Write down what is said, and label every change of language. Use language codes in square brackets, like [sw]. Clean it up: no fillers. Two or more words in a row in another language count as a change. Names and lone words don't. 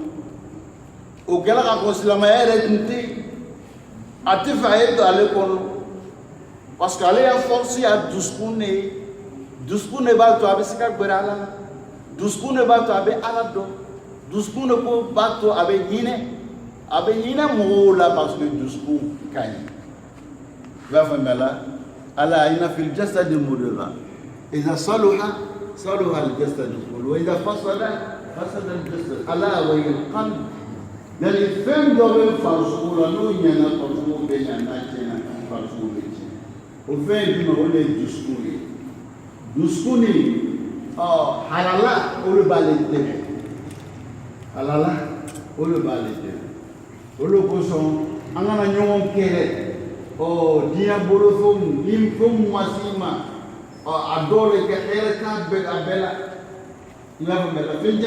[bm] o kɛla ka fɔ silamɛya yɛrɛ tun tɛ yen a tɛ fɛ a ye don ale kɔnɔ [fr] parce que [bm] ale y'a force a dusukun de ye dusukun de b'a to a bɛ se ka gbɛrɛ Ala la dusukun de b'a to a bɛ Ala dɔn dusukun de ko b'a to a bɛ hinɛ mɔgɔw la [fr] parce que [bm] dusukun ka ɲi i b'a faamuya la [ar] ألا إن في الجسد مضغة إذا صلح صلح الجسد كله وإذا فسد فسد الجسد ألا و القلب [bm] yani fɛn dɔ bɛ farikolo la n'o ɲɛna farikolo bɛ ɲa n'a tiɲɛna farikolo bɛ tiɲɛ o fɛn ye jumɛn o de ye dusukun ye dusukun ni halala olu b'ale dɛmɛ halala olu b'ale dɛmɛ olu kosɔn an kana ɲɔgɔn kɛlɛ diɲɛ bolofɛnw ni fɛnw ma s'i ma a dɔw de kɛ hɛrɛ t'a bɛɛ a bɛɛ la i b'a faamuya la fɛn